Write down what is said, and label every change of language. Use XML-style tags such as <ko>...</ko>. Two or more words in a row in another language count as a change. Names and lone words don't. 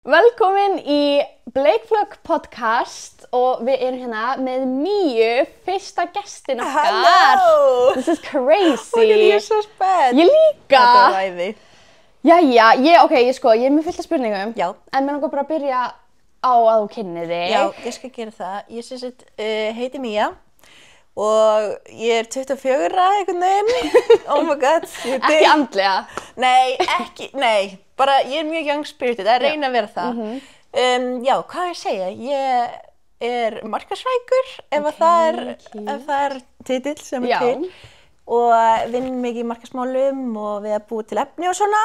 <is>Velkomin í Bleikflögg podcast og við erum hérna með Míu, fyrsta gestin okkar.</is> <en>Hello! This is crazy.</en> <is>Ég er svo spennt. Ég líka. Þetta er ræði. Jæja, ég er með fullt af spurningum. Já. En mér langar bara að byrja á að þú kynnir þig. Já, ég skal gera það. Ég heiti Mía og ég er 24 einhvern veginn.</is> <en>Oh my god.</en> <is>Ekki andlega. Nei, bara ég er mjög</is> <en>young spirited,</en> <is>að reyna að vera það. Já, hvað ég segja? Ég er markaðsfræðingur, ef það er titill sem er til. Og vinn mikið í markaðsmálum og við að búa til efni og svona.</is>